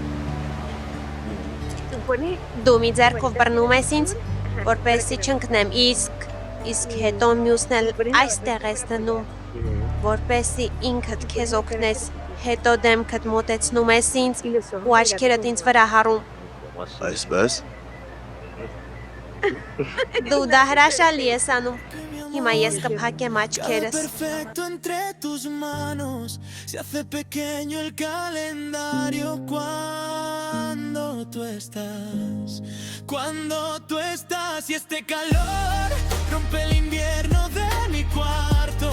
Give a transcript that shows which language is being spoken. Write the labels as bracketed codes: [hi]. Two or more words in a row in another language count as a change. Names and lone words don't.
[hy] Դու մի ձեռքով բռնում ես ինձ, որպեսզի չընկնեմ, իսկ հետո մյուսն էլ այստեղ ես դնում, որպեսզի ինքդ քեզ օգնես, հետո դեմքդ մոտեցնում ես ինձ ու աչքերդ ինձ վրա հառում։ Այսպես։ Դու դա հրաշալի ես անում։ Հիմա ես կփակեմ աչքերս։ [es] Perfecto entre tus manos, se hace pequeño el calendario cuando tú estás y este calor rompe el invierno de mi cuarto.